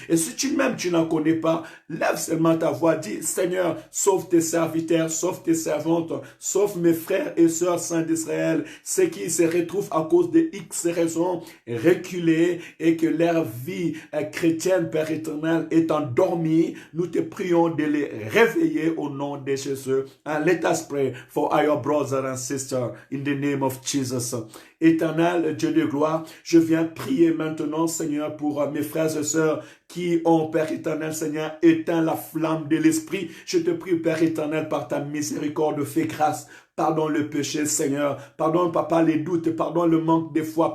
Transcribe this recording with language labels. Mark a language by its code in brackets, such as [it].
[fr] Et si tu n'en connais pas, lève seulement ta voix, dis, Seigneur, sauve tes serviteurs, sauve tes servantes, sauve mes frères et sœurs saints d'Israël, ceux qui se retrouvent à cause de X raisons reculés et que leur vie chrétienne, Père éternel, est endormie. Nous te prions de les réveiller au nom de Jésus. [en] And let us pray for our brothers and sisters in the name of Jesus. [fr] Éternel Dieu de gloire, je viens prier maintenant, Seigneur, pour mes frères et sœurs qui ont, Père éternel, Seigneur, éteint la flamme de l'esprit. Je te prie, Père éternel, par ta miséricorde, fais grâce. Pardonne le péché, Seigneur. Pardonne, Papa, les doutes. Pardonne le manque de foi.